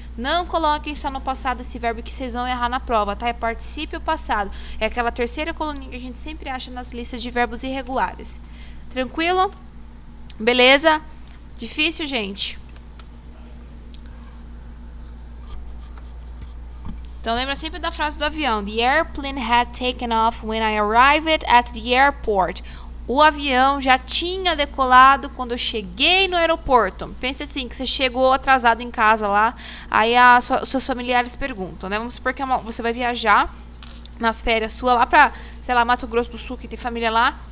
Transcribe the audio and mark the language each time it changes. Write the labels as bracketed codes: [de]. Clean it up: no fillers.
[pt] Não coloquem só no passado esse verbo que vocês vão errar na prova, tá? É particípio passado. É aquela terceira coluninha que a gente sempre acha nas listas de verbos irregulares. Tranquilo? Beleza? Difícil, gente? Então lembra sempre da frase do avião. [en] The airplane had taken off when I arrived at the airport. [pt] O avião já tinha decolado quando eu cheguei no aeroporto. Pense assim, que você chegou atrasado em casa lá, aí seus familiares perguntam, né? Vamos supor que você vai viajar nas férias sua lá pra, sei lá, Mato Grosso do Sul, que tem família lá.